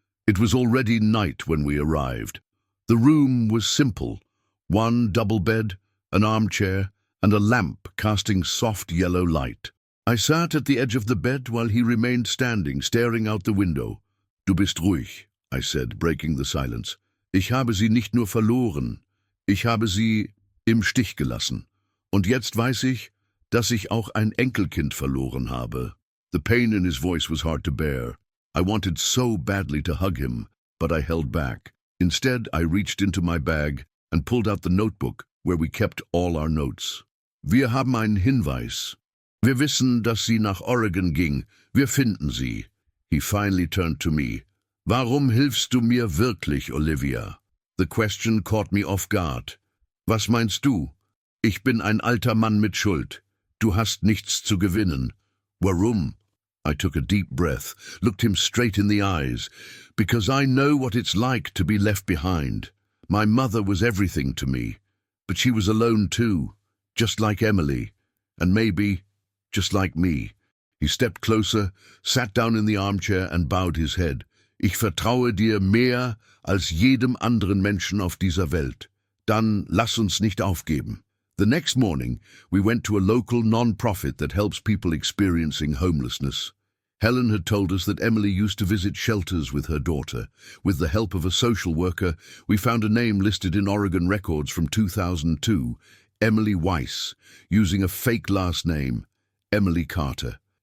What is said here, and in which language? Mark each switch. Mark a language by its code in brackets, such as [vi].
[en] It was already night when we arrived. The room was simple. One double bed, an armchair, and a lamp casting soft yellow light. I sat at the edge of the bed while he remained standing, staring out the window. [de] Du bist ruhig, [en] I said, breaking the silence. [de] Ich habe sie nicht nur verloren, ich habe sie im Stich gelassen. Und jetzt weiß ich, dass ich auch ein Enkelkind verloren habe. [en] The pain in his voice was hard to bear. I wanted so badly to hug him, but I held back. Instead, I reached into my bag and pulled out the notebook where we kept all our notes. [de] Wir haben einen Hinweis. Wir wissen, dass sie nach Oregon ging. Wir finden sie. [en] He finally turned to me. [de] Warum hilfst du mir wirklich, Olivia? [en] The question caught me off guard. [de] Was meinst du? Ich bin ein alter Mann mit Schuld. Du hast nichts zu gewinnen. Warum? [en] I took a deep breath, looked him straight in the eyes, because I know what it's like to be left behind. My mother was everything to me, but she was alone too, just like Emily, and maybe just like me. He stepped closer, sat down in the armchair and bowed his head. [de] Ich vertraue dir mehr als jedem anderen Menschen auf dieser Welt. Dann lass uns nicht aufgeben. [en] The next morning, we went to a local non-profit that helps people experiencing homelessness. Helen had told us that Emily used to visit shelters with her daughter. With the help of a social worker, we found a name listed in Oregon records from 2002, Emily Weiss, using a fake last name, Emily Carter.